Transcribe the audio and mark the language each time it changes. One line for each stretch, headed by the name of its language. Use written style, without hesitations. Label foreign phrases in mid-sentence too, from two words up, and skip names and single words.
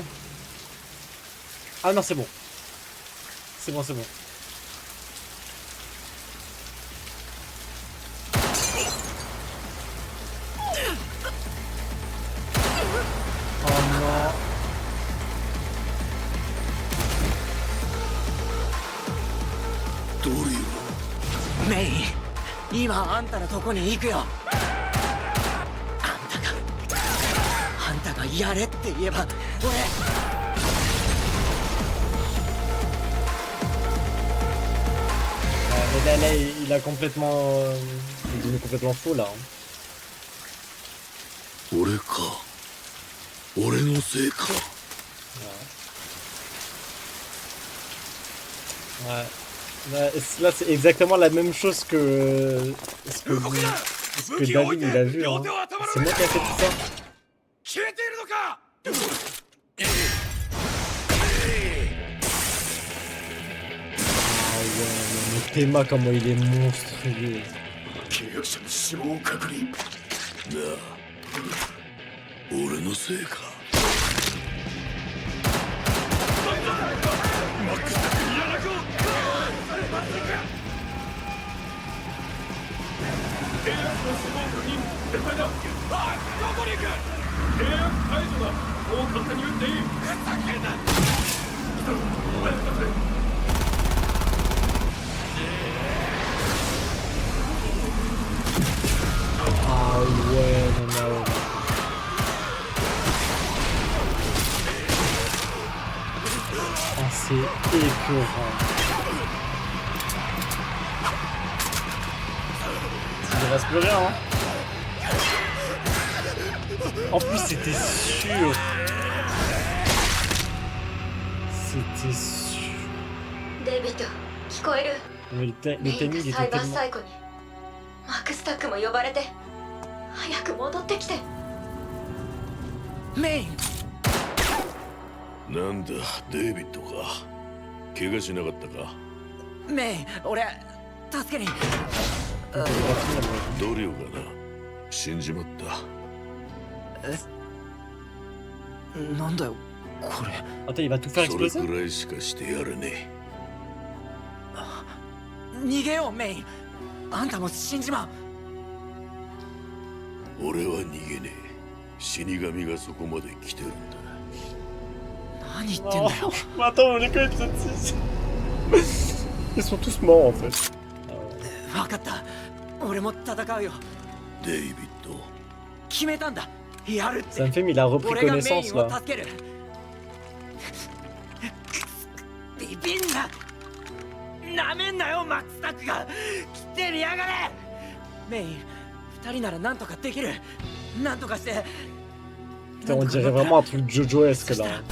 French: Ah non, c'est bon. C'est bon, c'est bon. Oh non.
Japanese: ドリメイ、今あんたのとこに行くよ。あんたがやれって言えば俺。
French: Mais là, il a complètement... il est devenu complètement fou, là.
Japanese: 俺か。俺のせいか。
French: Ouais. Là, c'est exactement la même chose que... ce que David, il a vu, hein. C'est moi qui a fait tout ça.
Japanese: 消えているのか。
French: Ah ouais, mais Théma, comment il est monstrueux.
Japanese: 契約者の死亡を確認。なあ。俺のせいか。マックスタックにやらこう。契約の死亡確認。絶対だ。あ、どこに行く。契約解除だ。もう勝手に撃っていい。ふざけんな。お前たち。
French: Ah ouais, non, non. Ah, c'est écœurant. Il reste plus rien, hein. En plus, c'était sûr. C'était sûr.
Japanese: デイビッド、聞こえる？
French: Mais le timing
Japanese: サ
French: était
Japanese: イバー
French: tellement...
Japanese: サイコにマックスタックも呼ばれて早く戻ってきて。メイン。なんだ、デイビッドか。怪我しなかったか。メイン、俺助けに。ドリオがな、死んじまった。なんだよこれ。
French: Attends, il va tout faire
Japanese: それ
French: exploser?
Japanese: くらいしかしてやれね逃げようメイン。あんたも死んじまう。え。俺は逃げねえ。死神がそこまで来てるんだ。何言ってんだよ。
French: Mais attends, on est que épisode 6. Ils sont tous morts en fait.
Japanese: 分かった。俺も戦うよ。デイビッド。決めたんだ。やるって
French: Ça me fait, mais il a repris
Japanese: 俺がメイ
French: connaissance
Japanese: ンを
French: là.
Japanese: 助ける。ビビんな。なめんなよマックスタックが。来てみやがれ。メイン、二人ならなんとかできる。なんとかして。
French: Putain, on dirait vraiment un truc Jojo-esque là.